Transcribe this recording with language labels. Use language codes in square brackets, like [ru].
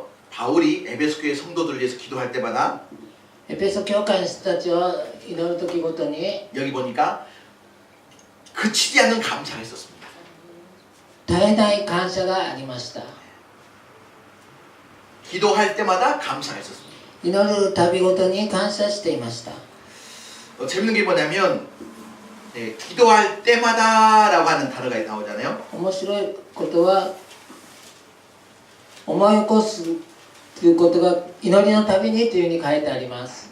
[ko] 바울이 에베소 교회 성도들을 위해서 기도할 때마다 [ja] エペソ教会の人たちを祈る時ごとに [ko] 여기 보니까 그치지 않는 감사가 있었습니다. [ja] 絶えない感謝がありました。 [ko] 기도할 때마다 감사가 있었습니다. [ja] 祈るたびごとに感謝していました。 [ko] 재밌는 게 뭐냐면 기도할 때마다라고 하는 단어가 나오잖아요. [ja] 面白いことは思い起こすということが祈りのたびにというふうに書いてあります。